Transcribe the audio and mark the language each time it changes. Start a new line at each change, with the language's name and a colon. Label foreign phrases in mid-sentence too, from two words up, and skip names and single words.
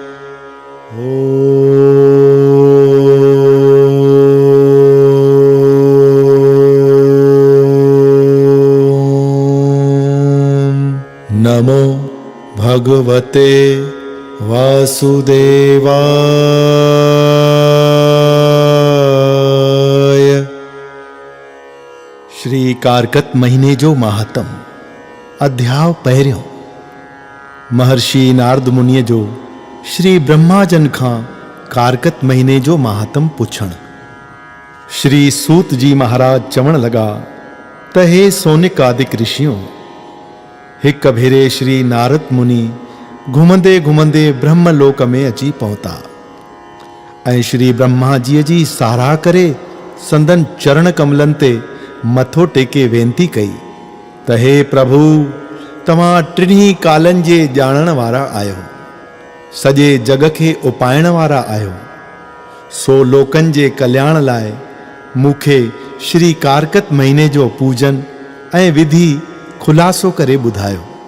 Sanskrit: नमो भगवते वासुदेवाय।
Sindhi: श्री कारकत महीने जो महात्म। अध्याय पहिरियों। महर्षि नारद मुनिअ जो श्री ब्रह्माजन खां कारकत महीने जो महात्म पुछण। श्री सूत जी महाराज चवण लगा त हे सोनिक आदिक ऋषियों, हिक भेरे श्री नारद मुनि घुमंदे घुमंदे ब्रह्मलोक में अची पहुता ऐं श्री ब्रह्मा जी जी साराह करे संदन चरण कमलन ते मथो टेके वेनती कई त हे प्रभु, तव्हां टिन्ही कालनि जे ॼाणण वारा आहियो, सॼे जग खे उपाइण वारा आहियो, सो लोकनि जे कल्याण लाइ मूंखे श्री कारकत महीने जो पूजन ऐं विधि खुलासो करे ॿुधायो।